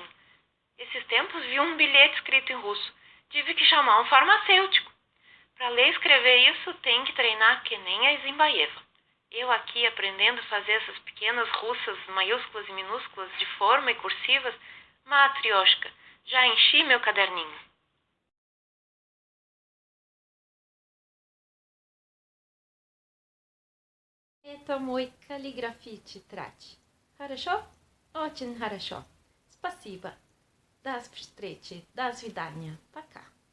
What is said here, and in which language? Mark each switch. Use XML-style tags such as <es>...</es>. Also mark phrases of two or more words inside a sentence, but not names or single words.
<pt>Esses tempos vi um bilhete escrito em russo. Tive que chamar um farmacêutico. Para ler e escrever isso, tem que treinar que nem a Zimbaeva. Eu aqui aprendendo a fazer essas pequenas russas maiúsculas e minúsculas de forma e cursivas, Matrioshka, já enchi meu caderninho.</pt> <ru>Это мой каллиграфии тетрадь. Хорошо? Очень хорошо. Спасибо. До встречи. До свидания. Пока.</ru>